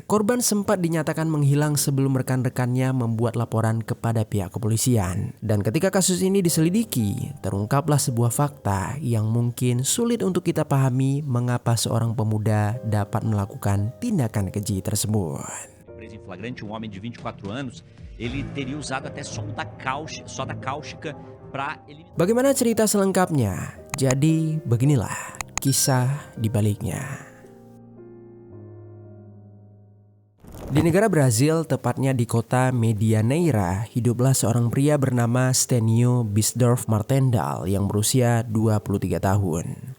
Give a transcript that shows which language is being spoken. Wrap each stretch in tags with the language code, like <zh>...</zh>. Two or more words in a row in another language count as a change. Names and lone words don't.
<id>Korban sempat dinyatakan menghilang sebelum rekan-rekannya membuat laporan kepada pihak kepolisian. Dan ketika kasus ini diselidiki, terungkaplah sebuah fakta yang mungkin sulit untuk kita pahami mengapa seorang pemuda dapat melakukan tindakan keji tersebut.</id> <pt>Preso em flagrante, homem de 24 anos, ele teria usado até soda cáustica para eliminar.</pt> <id>Bagaimana cerita selengkapnya? Jadi beginilah kisah di baliknya. Di negara Brazil, tepatnya di kota Medianeira, hiduplah seorang pria bernama Stênio Bisdorf Martendal yang berusia 23 tahun.</id>